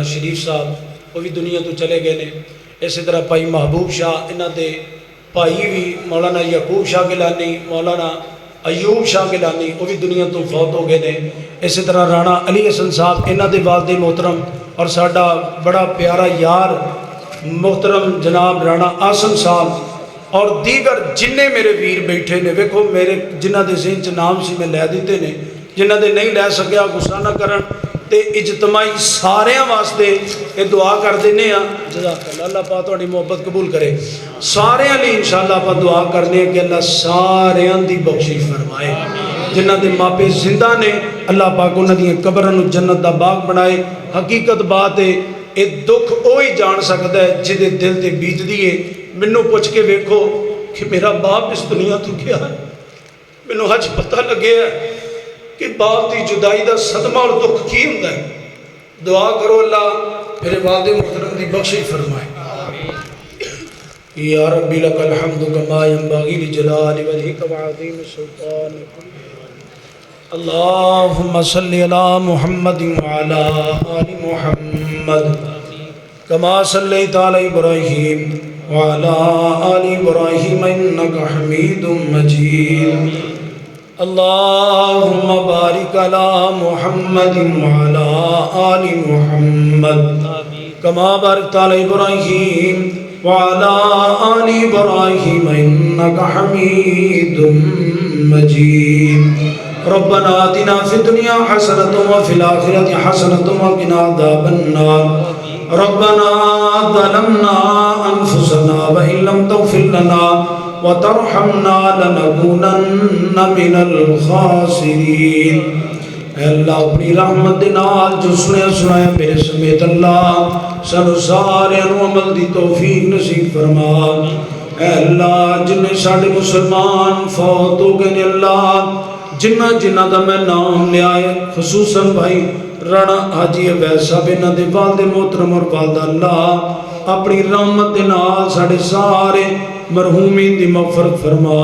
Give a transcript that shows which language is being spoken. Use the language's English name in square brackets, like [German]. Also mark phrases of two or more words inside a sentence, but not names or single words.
[Punjabi] شریف صاحب وہ بھی دنیا تو چلے گئے نے، اسی طرح بھائی محبوب شاہ انہوں دے بھائی بھی مولانا یعقوب شاہ گیلانی مولانا ایوب شاہ گیلانی وہ بھی دنیا تو فوت ہو گئے نے، اسی طرح رانا علی حسن صاحب انہوں دے والد محترم اور ساڈا بڑا پیارا یار محترم جناب رانا آسم صاحب اور دیگر جننے میرے ویر بیٹھے نے، ویکھو میرے جنہ دے ذہن چ نام سی میں لے دیتے نے، جنہ دے نہیں لے سکیا غصہ نہ کرن، تے اجتماعی ساریاں واسطے یہ دعا کر دینے ہیں۔ [Arabic] جزاک اللہ، [Punjabi] اللہ پاک تہاڈی محبت قبول کرے۔ ساریاں لئی انشاءاللہ آپ دعا کرنے ہیں کہ اللہ ساریاں دی بخشش فرمائے، جنہ دے ماپے زندہ نے اللہ پاک انہاں دی قبراں نوں جنت دا باغ بنائے۔ [Urdu] حقیقت بات ہے [Punjabi] ਇਹ ਦੁੱਖ ਉਹ ਹੀ ਜਾਣ ਸਕਦਾ ਹੈ ਜਿਹਦੇ ਦਿਲ ਤੇ ਬੀਤਦੀ ਏ। ਮੈਨੂੰ ਪੁੱਛ ਕੇ ਵੇਖੋ ਕਿ ਮੇਰਾ ਬਾਪ ਇਸ ਦੁਨੀਆ ਤੋਂ ਗਿਆ ਹੈ। ਮੈਨੂੰ ਅੱਜ ਪਤਾ ਲੱਗਿਆ کہ باپ کی جدائی دا صدمہ اور دکھ کی ہوتا ہے۔ دعا کرو اللہ میرے والد محترم دی بخشش فرمائے۔ [Arabic] یا ربی لک الحمد کما ینبغی لجلال وجہک وعظیم سلطانک۔ اللہم صلی علی محمد وعلی آل محمد کما صلیت علی ابراہیم وعلی آل ابراہیم انک حمید مجید۔ اللهم بارك على محمد وعلى آل محمد كما باركت على إبراهيم وعلى آل إبراهيم إنك حميد مجيد۔ ربنا آتنا في الدنيا حسنة وفي الآخرة حسنة وقنا عذاب النار۔ ربنا ظلمنا أنفسنا وإن لم تغفر لنا وترحمنا لنكونن من الخاسرین۔ [Punjabi] اے اللہ اپنی رحمت دے نال جو سنایا میرے سمیت اللہ سانو سارے عمل دی توفیق نصیب فرما۔ اے اللہ جنہیں ساڑھے مسلمان فوت ہو گئے اللہ جنہ دا میں نام لیا ہے خصوصاً بھائی رانا حاجی عبید صاحب انہاں دے والد محترم اور والدہ اللہ اپنی رحمت دے نال ساڑھے سارے مرحومین دی مغفرت فرما۔